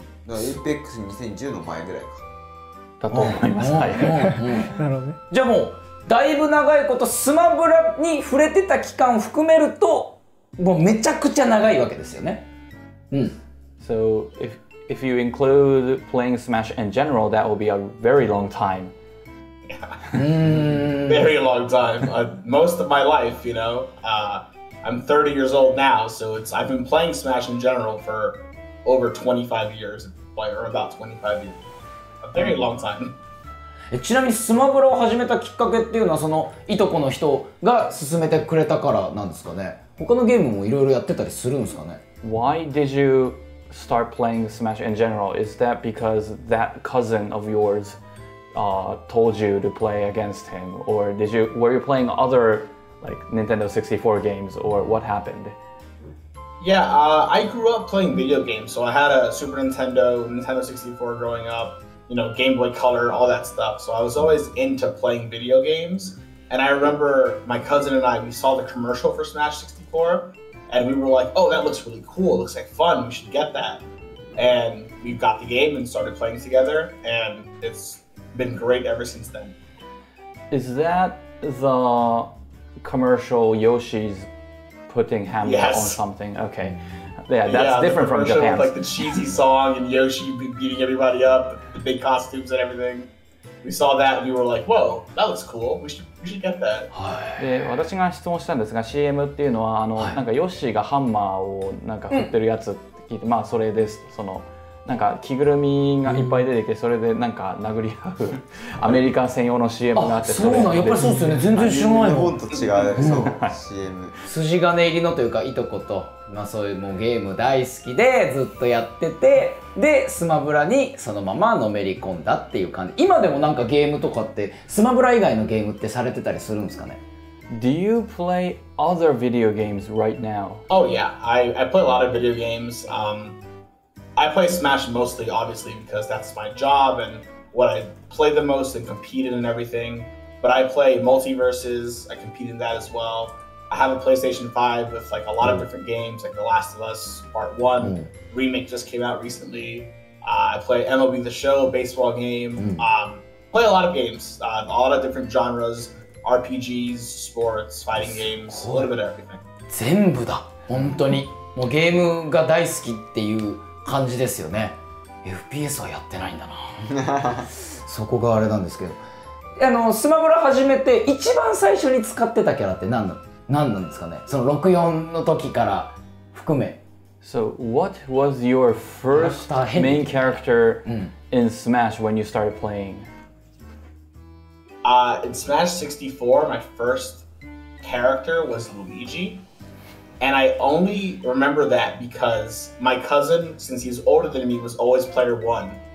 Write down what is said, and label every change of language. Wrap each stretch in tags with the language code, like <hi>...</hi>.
<ja>APEX2010 の前ぐらいか。だと思います。はい。なるほどね。じゃあもうだいぶ長いことスマブラに触れてた期間を含めるともうめちゃくちゃ長いわけですよね。</ja> <en>So if you include playing Smash in general, that will be a very long time. Very long time. Most of my life, you know. I'm 30 years old now, so I've been playing Smash in general for over 25 years, or about 25 years. A very long time.</en> <ja>ちなみにスマブラを始めたきっかけっていうのはそのいとこの人が勧めてくれたからなんですかね。他のゲームもいろいろやってたりするんですかね。</ja> <en>Why did you start playing Smash in general? Is that because that cousin of yours told you to play against him, or were you playing other like Nintendo 64 games, or what happened? Yeah, I grew up playing video games, so I had a Super Nintendo, Nintendo 64 growing up, you know, Game Boy Color, all that stuff. So I was always into playing video games. And I remember my cousin and I, we saw the commercial for Smash 64, and we were like, oh, that looks really cool. It looks like fun. We should get that. And we got the game and started playing together, and it's been great ever since then. Is that the commercial Yoshi's putting hammer on something? Okay. Yeah, that's different from Japan. Like the cheesy song and Yoshi beating everybody up, the big costumes and everything. We saw that and we were like, whoa, that looks cool. We should get that.</en> <ja>で、私が質問したんですが、CM っていうのはなんかヨッシーがハンマーをなんか振ってるやつって聞いて、まあそれです。そのなんか着ぐるみがいっぱい出てきて、それでなんか殴り合うアメリカ専用の CM があって、そうなんやっぱりそうですよね。全然知らない日もん。本と違う、そう、CM。筋金入りのというかいとこと、まあそういうもうゲーム大好きでずっとやってて、でスマブラにそのままのめり込んだっていう感じ。今でもなんかゲームとかってスマブラ以外のゲームってされてたりするんですかね？</ja> <en>Do you play other video games right now? Oh yeah, I play a lot of video games. I play Smash mostly, obviously, because that's my job and what I play the most and compete in and everything. But I play multiverses. I compete in that as well. I have a PlayStation 5 with like a lot of different games, like The Last of Us Part 1 remake just came out recently. I play MLB The Show, baseball game. Play a lot of games, a lot of different genres, RPGs, sports, fighting games, a little bit of everything.</en> <ja>全部だ。本当にもうゲームが大好きっていう感じですよね。 FPS はやってないんだな。そこがあれなんですけど、スマブラ始めて一番最初に使ってたキャラって何なんですかね？その64の時から含め。</ja> <en>So what was your first main character in Smash when you started playing? In Smash 64, my first character was Luigi. And I only remember that because my cousin, since he's older than me, was always player 1.</en>